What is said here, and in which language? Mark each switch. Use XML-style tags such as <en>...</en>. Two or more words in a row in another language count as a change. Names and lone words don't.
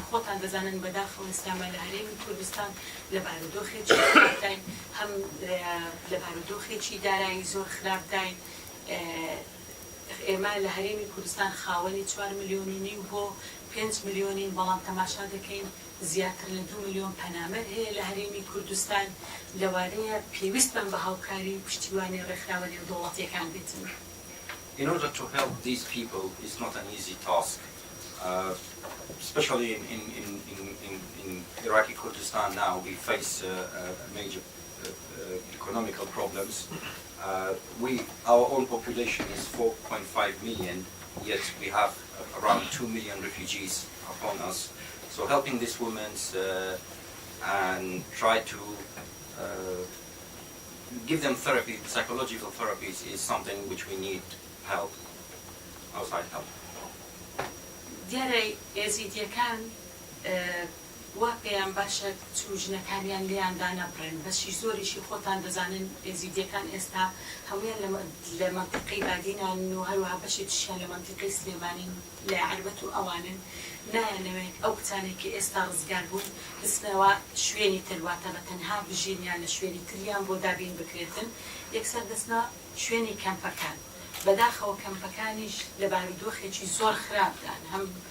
<ckb>خۆتان دەزانن بەداخەوە ئێستامە لە هەرێمی کوردستان لە بارودۆخێکی خراپداین هەم لە بارودۆخێکی دارایی زۆر خراپداین ئێمە لە هەرێمی کوردستان خاوەنی 4 ملیۆن و نیو بۆ 5 ملیۆنین بەڵام تەماشا دەکەین زیاتر لە 2 ملیۆن پەنامەر هەیە لە هەرێمی کوردستان لەوانەیە پێویستمان بە هاوکاری و پشتیوانی ڕێکخراوە نێودەوڵەتیەکان بێتن.</ckb> <en>In order to help these people, it's not an easy task. Especially in Iraqi Kurdistan now, we face major economical problems. Our own population is 4.5 million, yet we have around 2 million refugees upon us. So helping these women and try to give them therapy, psychological therapies, is something which we need help, outside help.</en> <ckb>دیارە ئێزیدیەکان وا پێیان باشە چوژنەکانیان لێیاندا نەبڕێن بەشی زۆریشی خۆتان دەزانن ئێزیدیەکان ئێستا هەمویان لە مەنتیقەی بادینان و هەروەها بەشی تووشیان لە مەنتیقەی سلێمانین لە عەربەت و ئەوانن نایانەوێت ئەو کچانێکی ئێستا ڕزگار بوون بچنەوە شوێنی تر واتە بە تەنها بژینیان لە شوێنی تریان بۆ دابین بکرێتن یەکسەر دەچنە شوێنی کەمپەکان بەداخەوە کەمپەکانیش لە بارودۆخێکی زۆر خراپدان هەم</ckb>